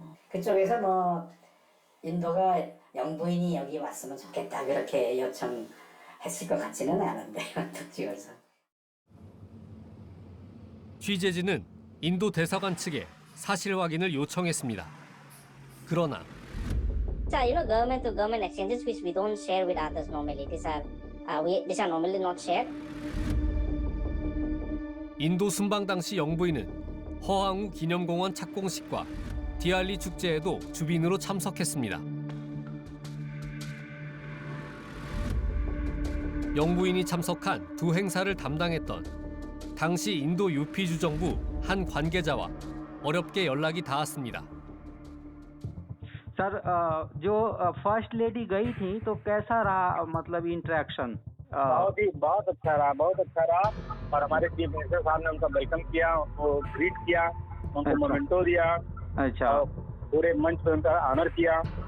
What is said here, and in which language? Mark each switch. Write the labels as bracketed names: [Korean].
[Korean] 그쪽에서 뭐 인도가 영부인이 여기 왔으면 좋겠다 그렇게 요청했을 것 같지는 않은데요. 툭 찍어서. 취재진은 인도 대사관 측에 사실 확인을 요청했습니다. 그러나 [English] government to government exchanges which we don't share with others normally. These are normally not shared. [Korean] 인도 순방 당시 영부인은 허황우 기념공원 착공식과 디알리 축제에도 주빈으로 참석했습니다. 영부인이 참석한 두 행사를 담당했던 당시 인도 UP 주정부 한 관계자와 어렵게 연락이 닿았습니다. [Hindi] Sir जो first lady गई थी तो कैसा रहा मतलब इंटरेक्शन? बहुत अच्छा रहा और हमारे चीफ मिनिस्टर साहब ने उनका वेलकम किया, उनको ग्रीट किया, उनको मोमेंटो दिया, अच्छा पूरे मंच पे उनका ऑनर किया।